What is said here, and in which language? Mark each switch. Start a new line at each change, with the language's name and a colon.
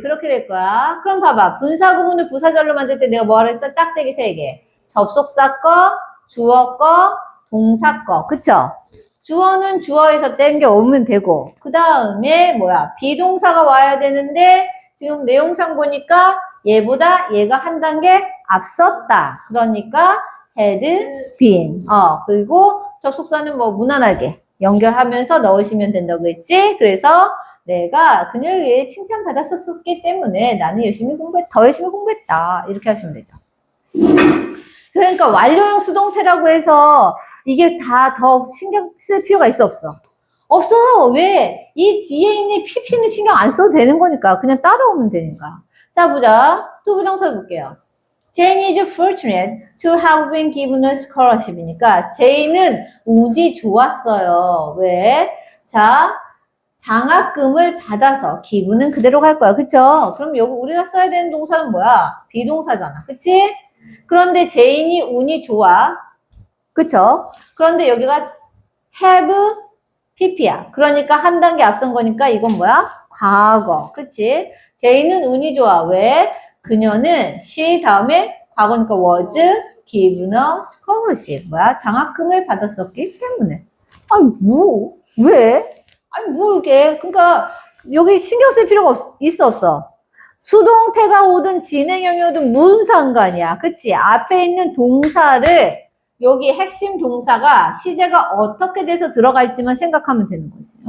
Korean: 그렇게 될 거야. 그럼 봐봐. 분사구문을 부사절로 만들 때 내가 뭐하라 했어? 짝대기 3개. 접속사 거, 주어 거, 동사 거. 그쵸? 주어는 주어에서 땡겨 오면 되고, 그 다음에 뭐야? 비동사가 와야 되는데, 지금 내용상 보니까 얘보다 얘가 한 단계 앞섰다. 그러니까
English: had been.
Korean: 그리고 접속사는 뭐 무난하게 연결하면서 넣으시면 된다고 했지? 그래서 내가 그녀에게 칭찬받았었기 때문에 나는 더 열심히 공부했다. 이렇게 하시면 되죠. 그러니까 완료형 수동태라고 해서 이게 다 더 신경 쓸 필요가 있어, 없어? 없어. 왜? 이 뒤에 있는 PP는 신경 안 써도 되는 거니까. 그냥 따라오면 되니까. 자, 보자. 또 부정사 볼게요.
English: Jane is fortunate to have been given a scholarship이니까
Korean: 제이는 운이 좋았어요. 왜? 자, 장학금을 받아서 기분은 그대로 갈 거야. 그쵸? 그럼 여기 우리가 써야 되는 동사는 뭐야? 비동사잖아. 그치? 그런데 제인이 운이 좋아. 그쵸? 그런데 여기가 have pp야. 그러니까 한 단계 앞선 거니까 이건 뭐야? 과거. 그치? 제인은 운이 좋아. 왜? 그녀는
English: she
Korean: 다음에 과거니까
English: was given a scholarship.
Korean: 뭐야? 장학금을 받았었기 때문에. 아니, 뭐? 왜? 아니, 뭐 이렇게. 그러니까 여기 신경 쓸 필요가 있어, 없어? 수동태가 오든 진행형이 오든 무슨 상관이야. 그치? 앞에 있는 동사를 여기 핵심 동사가 시제가 어떻게 돼서 들어갈지만 생각하면 되는 거지.